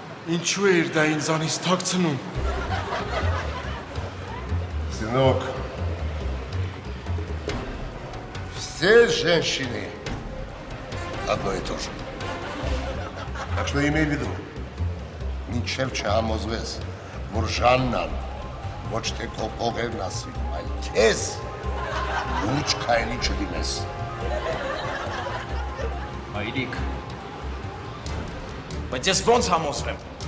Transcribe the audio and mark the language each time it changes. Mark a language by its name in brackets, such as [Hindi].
[Armenian] Ինչու էր դա ինձանից թաքցնում։ [Russian] Сынок, все женщины одно и то же. Так что имей в виду, [Armenian] մինչև չհամոզվես, որ Ժաննան ոչ թե քո փողերն ասի, այլ քեզ լուրջ քայլի չլինես։ Հայրիկ, բայց ես ոնց համոզվեմ։